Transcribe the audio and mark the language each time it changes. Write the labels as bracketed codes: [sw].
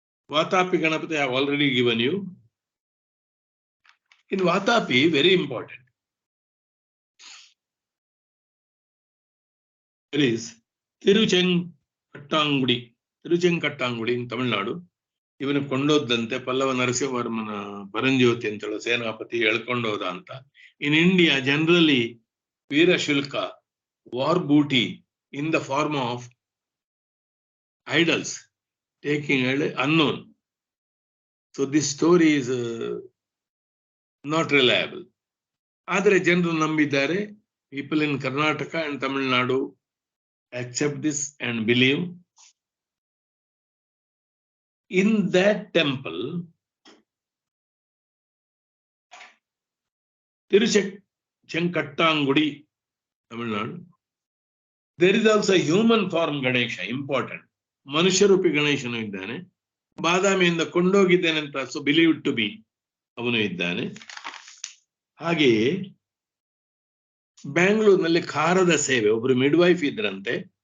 [en] Vatapi Ganapati I have already given you. In Vatapi, very important, there is Tiruchenkatangudi in Tamil Nadu. [kn] ಇವನು ಕೊಂಡೋದಂತೆ ಪಲ್ಲವ ನರಸಿಂಹವರ್ಮನ ಪರಂಜ್ಯೋತಿ ಅಂತೇಳಿ ಸೇನಾಪತಿ ಎಳ್ಕೊಂಡೋದ ಅಂತ. [en] in India generally [kn] ವೀರಶುಲ್ಕ, war ಬೂಟಿ [en] in the form of idols, taking unknown. So this story is not reliable. [kn] Adare ಜನರು ನಂಬಿದ್ದಾರೆ. [en] People in Karnataka and Tamil Nadu accept this and believe. In that temple, Tiruchenkatangudi, Tamil Nadu, there is also a human form Ganesha, important. [kn] Manusharupi Ganesha nu iddane. ಬಾದಾಮಿಯಿಂದ ಕೊಂಡೋಗಿದ್ದೇನೆ ಅಂತ [en] so believe to be [kn] ಅವನು ಇದ್ದಾನೆ. ಹಾಗೆಯೇ ಬ್ಯಾಂಗ್ಳೂರಿನಲ್ಲಿ ಖಾರದ ಸೇವೆ ಒಬ್ರು midwife ಇದ್ರಂತೆ.